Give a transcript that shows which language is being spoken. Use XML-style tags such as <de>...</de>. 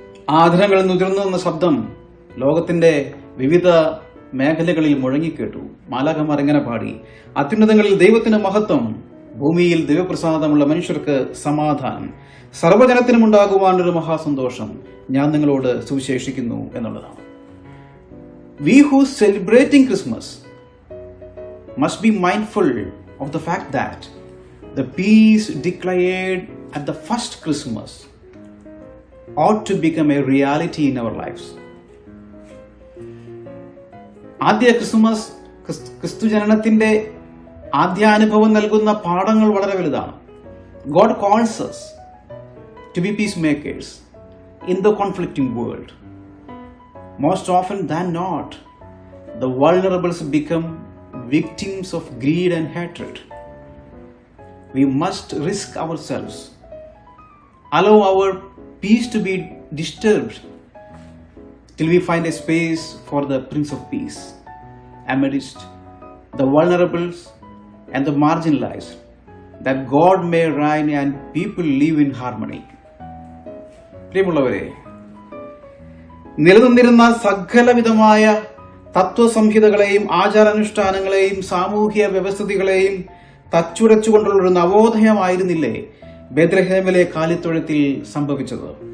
<ml>ആദരങ്ങളിൽ നിന്ന് ഉയർന്നു വന്ന ശബ്ദം ലോകത്തിന്റെ വിവിധ മേഖലകളിൽ മുഴങ്ങിക്കേട്ടു. മാലാഖമാർ എങ്ങനെ പാടി, അത്യുന്നതങ്ങളിൽ ദൈവത്തിന് മഹത്വം, ഭൂമിയിൽ ദൈവപ്രസാദമുള്ള മനുഷ്യർക്ക് സമാധാനം, സർവ്വജനത്തിനും ഉണ്ടാകുവാനൊരു മഹാസന്തോഷം ഞാൻ നിങ്ങളോട് സുവിശേഷിക്കുന്നു എന്നുള്ളതാണ്.</ml> <en>We who celebrating Christmas must be mindful of the fact that the peace declared at the first Christmas ought to become a reality in our lives.</en> <ml>ആദ്യ ക്രിസ്മസ് ക്രിസ്തു ജനനത്തിന്റെ ആദ്യാനുഭവം നൽകുന്ന പാഠങ്ങൾ വളരെ വലുതാണ്.</ml> <en>God calls us to be peacemakers in the conflicting world. Most often than not, the vulnerables become victims of greed and hatred. We must risk ourselves, allow our peace to be disturbed till we find a space for the Prince of Peace amidst the vulnerables and the marginalized, that God may reign and people live in harmony.</en> <ml>പ്രിയമുള്ളവരെ, നിലനിന്നിരുന്ന സകലവിധമായ തത്വസംഹിതകളെയും ആചാരാനുഷ്ഠാനങ്ങളെയും സാമൂഹ്യ വ്യവസ്ഥിതികളെയും തച്ചുടച്ചുകൊണ്ടുള്ള ഒരു നവോദയമായിരുന്നില്ലേ ബേത്ലഹേമിലെ കാലിത്തൊഴുത്തിൽ സംഭവിച്ചത്?</ml>